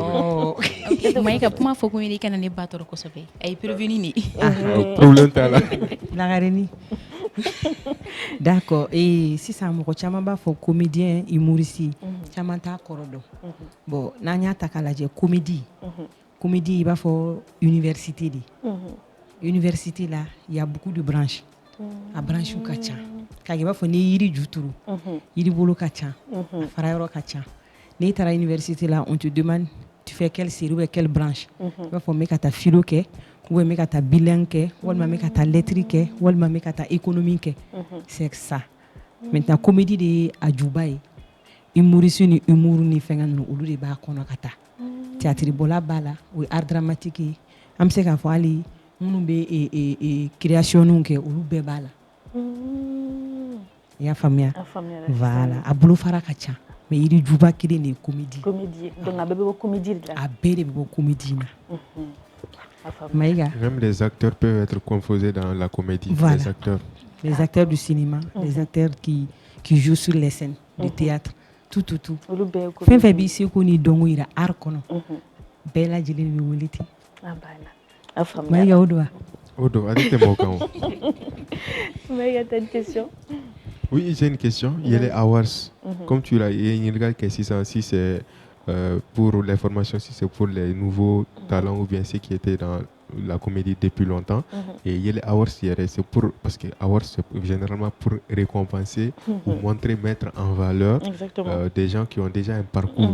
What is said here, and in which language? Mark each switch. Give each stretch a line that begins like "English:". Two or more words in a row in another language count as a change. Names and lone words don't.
Bambara: Maïga kuma fɔ ko i kana ne ba tɔɔrɔ kosɛbɛ a ye prévenu ni. Problème t'a la. Lagareni.
French: D'accord et
Bambara: sisan mɔgɔ caman b'a fɔ
French: comédien humoriste
Bambara: caman t'a kɔrɔ dɔn. Bon n'an y'a ta k'a lajɛ comédie i b'a fɔ université de.
French: Université là il y a beaucoup de branches.
Bambara: A branches ka ca. K'a i b'a fɔ ni yiri ju turu yiri bolo ka ca a fara yɔrɔ ka ca. N'i taara
French: université là on te demande tu fais quelle série ou quelle branche.
Bambara: I b'a fɔ n bɛ ka taa philo kɛ
French: ou bien
Bambara: n bɛ ka taa bilan kɛ walima n bɛ ka taa lettre kɛ walima n bɛ ka taa économie kɛ.
French: C'est ça. Maintenant
Bambara: comédie de ye a juba ye. Humoriste ni humour ni fɛngɛ ninnu olu de b'a kɔnɔ ka taa. Théâtre bɔla b'a la o ye
French: art dramatique
Bambara: ye. An bɛ se k'a fɔ hali minnu bɛ création kɛ olu bɛɛ b'a la. I y'a faamuya? Voilà a bolofara ka ca mais yiri juba kelen de ye comédie. Comédie donc a bɛɛ bɛ bɔ comédie de la. A bɛɛ de bɛ bɔ comédie na. Maïga.
French: Même les acteurs peuvent être composés dans la comédie. Voilà. Les acteurs du cinéma, les acteurs qui jouent sur les scènes du théâtre, tout.
Bambara: Fɛn fɛn b'i se ko ni dɔnko yira art kɔnɔ bɛɛ lajɛlen bɛ wele ten. Maïga o don wa? O don ale tɛ mɔgɔ kan o.
French: Maïga t'as une question? Oui, j'ai une question. Il y a les awards. Comme tu l'as dit, il y a que si c'est pour les formations, si c'est pour les nouveaux talents ou bien ceux qui étaient dans la comédie depuis longtemps. Et Yele Awards, c'est parce que Awards, c'est généralement pour récompenser ou mettre en valeur des gens qui ont déjà un parcours.